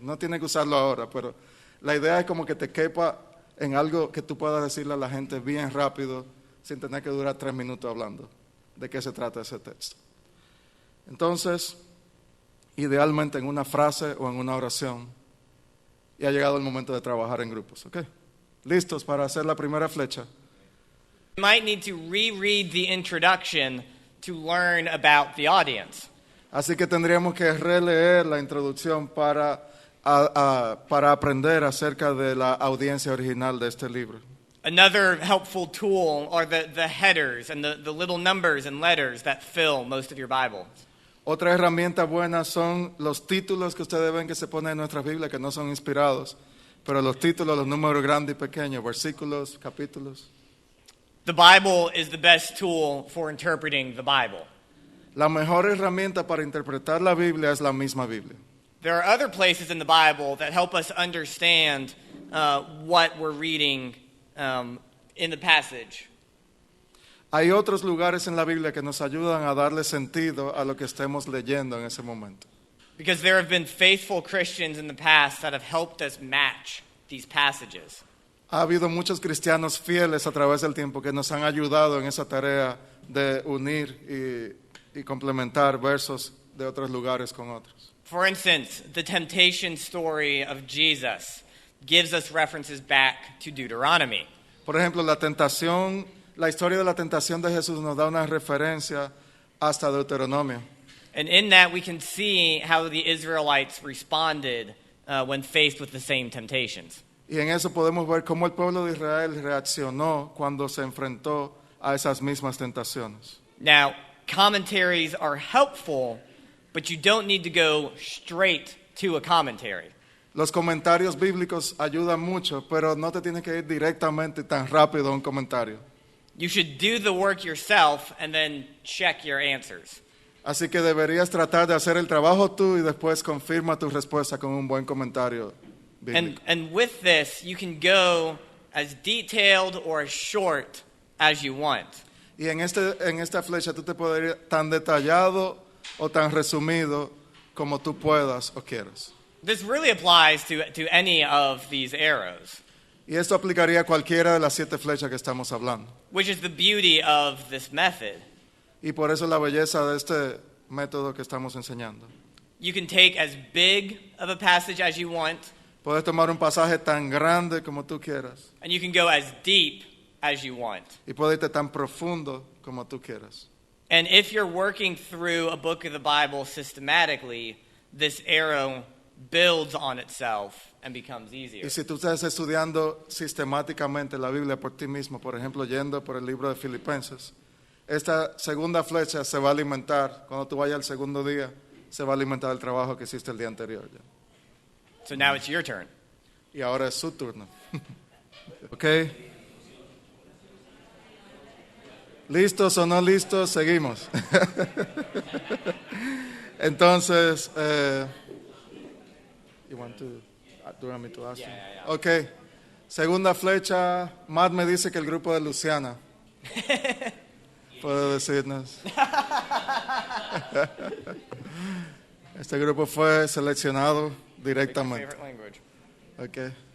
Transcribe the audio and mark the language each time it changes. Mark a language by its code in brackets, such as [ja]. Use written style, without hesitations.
[es] No tienes que usarlo ahora, pero la idea es como que te quepa en algo que tú puedas decirle a la gente bien rápido, sin tener que durar 3 minutos hablando de qué se trata ese texto. Entonces, idealmente en una frase o en una oración, y ha llegado el momento de trabajar en grupos, ¿ok? ¿Listos para hacer la primera flecha? [en] You might need to reread the introduction to learn about the audience. [es] Así que tendríamos que releer la introducción para aprender acerca de la audiencia original de este libro. [en] Another helpful tool are the headers and the little numbers and letters that fill most of your Bible. [es] Otra herramienta buena son los títulos que ustedes ven que se ponen en nuestras Biblias, que no son inspirados, pero los títulos, los números grandes y pequeños, versículos, capítulos. [en] The Bible is the best tool for interpreting the Bible. [es] La mejor herramienta para interpretar la Biblia es la misma Biblia. [en] There are other places in the Bible that help us understand what we're reading in the passage. [es] Hay otros lugares en la Biblia que nos ayudan a darle sentido a lo que estemos leyendo en ese momento. [en] Because there have been faithful Christians in the past that have helped us match these passages. [es] Ha habido muchos cristianos fieles a través del tiempo que nos han ayudado en esa tarea de unir y complementar versos de otros lugares con otros. [en] For instance, the temptation story of Jesus gives us references back to Deuteronomy. [es] Por ejemplo, la historia de la tentación de Jesús nos da una referencia hasta Deuteronomio. [en] And in that we can see how the Israelites responded when faced with the same temptations. [es] Y en eso podemos ver cómo el pueblo de Israel reaccionó cuando se enfrentó a esas mismas tentaciones. [en] Now, commentaries are helpful, but you don't need to go straight to a commentary. [es] Los comentarios bíblicos ayudan mucho, pero no te tienes que ir directamente tan rápido a un comentario. [en] You should do the work yourself and then check your answers. [es] Así que deberías tratar de hacer el trabajo tú y después confirma tu respuesta con un buen comentario bíblico. [en] And with this, you can go as detailed or as short as you want. [es] Y en esta flecha tú te puedes ir tan detallado o tan resumido como tú puedas o quieras. [en] This really applies to any of these arrows, [es] Y esto aplicaría a cualquiera de las 7 flechas que estamos hablando. [en] which is the beauty of this method. [es] Y por eso la belleza de este método que estamos enseñando. [en] You can take as big of a passage as you want, [es] Puedes tomar un pasaje tan grande como tú quieras. [en] and you can go as deep as you want. [es] Y puedes irte tan profundo como tú quieras. [en] And if you're working through a book of the Bible systematically, this arrow builds on itself and becomes easier. [es] Y si tú estás estudiando sistemáticamente la Biblia por ti mismo, por ejemplo, yendo por el libro de Filipenses, esta segunda flecha se va a alimentar, cuando tú vayas al segundo día, se va a alimentar el trabajo que hiciste el día anterior. Ya. [en] So now it's your turn. [es] Y ahora es su turno. ¿Ok? ¿Listos o no listos? Seguimos. Entonces, [en] do you want me to ask you? Yeah. Ok. [es] Segunda flecha, Matt me dice que el grupo de Luciana puede decirnos. Este grupo fue seleccionado directamente. [en] Favorite language. Okay.